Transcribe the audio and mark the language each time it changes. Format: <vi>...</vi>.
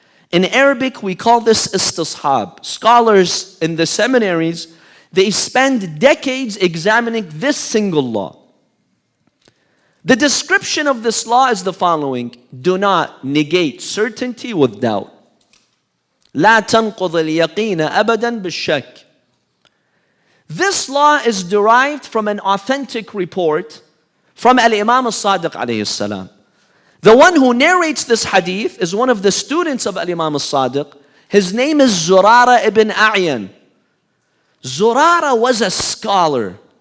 <en>In Arabic, we call this istishab. Scholars in the seminaries, they spend decades examining this single law. The description of this law is the following: do not negate certainty with doubt.</en> <ar>لا تنقض اليقين أبدا بالشك.</ar> <en>This law is derived from an authentic report from Al-Imam Al-Sadiq alayhi salam. The one who narrates this hadith is one of the students of Al-Imam Al-Sadiq. His name is Zurara ibn A'yan. Zurara was a scholar.</en>